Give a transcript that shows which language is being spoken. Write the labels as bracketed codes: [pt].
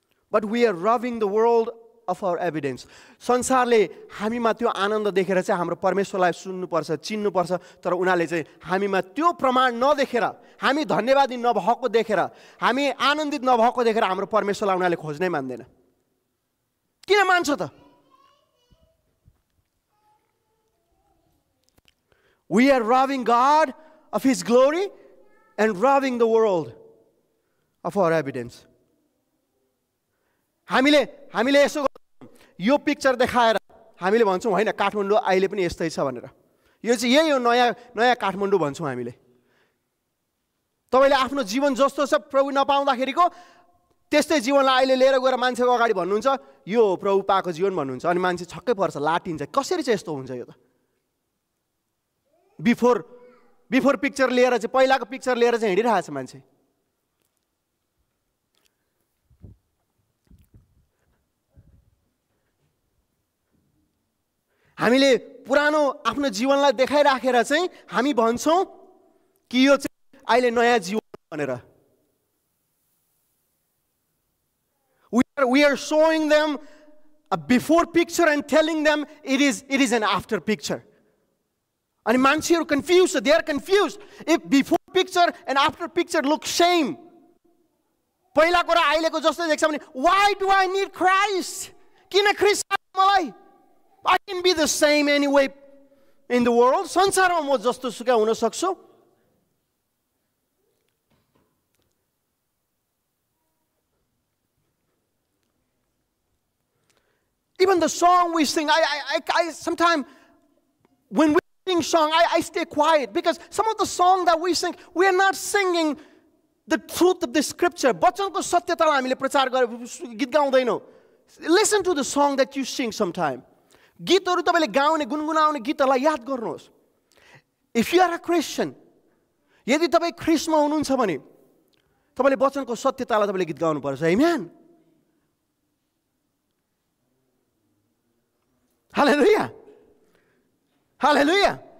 [en] But we are robbing the world of our evidence. [ne] संसारले हामीमा त्यो आनन्द देखेर चाहिँ हाम्रो परमेश्वरलाई सुन्नुपर्छ, चिन्नुपर्छ, तर उनीहरूले चाहिँ हामीमा त्यो प्रमाण नदेखेर, हामी धन्यवादी नभएको देखेर, हामी आनन्दित नभएको देखेर हाम्रो परमेश्वरलाई उनीहरूले खोज्नै मान्दैन. किन मान्छ त? We are robbing God of His glory and robbing the world of our evidence. हामीले यसो यो पिक्चर देखाएर हामीले भन्छौँ होइन काठमाडौँ अहिले पनि यस्तै छ भनेर. यो चाहिँ यही हो नयाँ काठमाडौँ भन्छौँ हामीले. तपाईँले आफ्नो जीवन जस्तो छ प्रभु नपाउँदाखेरिको त्यस्तै जीवनलाई अहिले लिएर गएर मान्छेको अगाडि भन्नुहुन्छ यो हो प्रभु पाएको जीवन भन्नुहुन्छ, अनि मान्छे छक्कै पर्छ, लाटिन्छ. कसरी चाहिँ यस्तो हुन्छ यो त? बिफोर पिक्चर लिएर चाहिँ, पहिलाको पिक्चर लिएर चाहिँ हिँडिरहेको छ मान्छे. हामीले पुरानो आफ्नो जीवनलाई देखाइराखेर चाहिँ हामी भन्छौँ कि यो चाहिँ अहिले नयाँ जीवन भनेर. [en] We are showing them a before picture and telling them it is an after picture. And मान्छेहरू confused, they are confused. If before picture and after picture look same, [ne] पहिलाको र अहिलेको जस्तै देख्छ भने [en] why do I need Christ? [ne] किन ख्रीष्ट मलाई? [en] I can be the same anyway in the world. [ne] संसारमा म जस्तो सुकै हुन सक्छु. [en] Even the song we sing, I sometimes when we sing song, I stay quiet because some of the song that we sing, we are not singing the truth of the scripture. [ne] वचनको सत्यतालाई हामीले प्रचार गरेर गीत गाउँदैनौँ. [en] Listen to the song that you sing sometime. [ne] गीतहरू तपाईले गाउने गुनगुनाउने गीतहरूलाई याद गर्नुहोस्. [en] If you are a Christian, [ne] यदि तपाईँ ख्रीष्टमा हुनुहुन्छ भने तपाईले वचनको सत्यतालाई तपाईले गीत गाउनुपर्छ. [en] Amen. Hallelujah. Hallelujah.